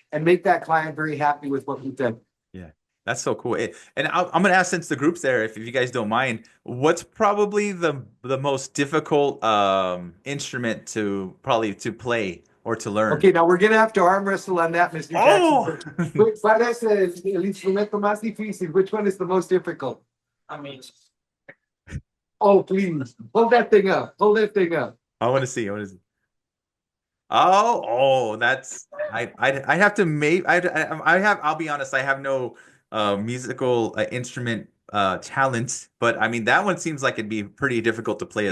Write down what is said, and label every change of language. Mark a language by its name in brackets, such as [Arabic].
[English] and make that client very happy with what we've done. Yeah, that's so cool. And I'm gonna ask, since the group's there, if you guys don't mind, what's probably the most difficult instrument to play or to learn? Okay, now we're gonna have to arm wrestle on that, Mr. Oh, Jackson. [Spanish] ¿Cuál es el instrumento más difícil? [English] Which one is the most difficult? I mean, Oh, please, hold that thing up. Hold that thing up. I want to see. I want to see. That's I have to make I have I'll be honest, I have no musical instrument talent, but I mean that one seems like it'd be pretty difficult to play as